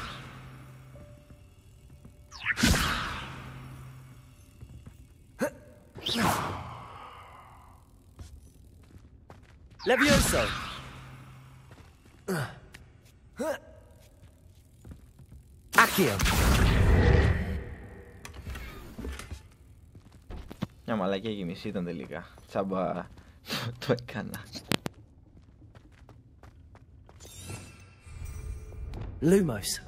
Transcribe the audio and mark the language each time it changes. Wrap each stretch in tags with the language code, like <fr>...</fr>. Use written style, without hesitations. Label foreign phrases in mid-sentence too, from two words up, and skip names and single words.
<el>Levioso. Accio. Μια μαλακία και μισή ήταν τελικά. Τσάμπα το έκανα. Lumos.</el>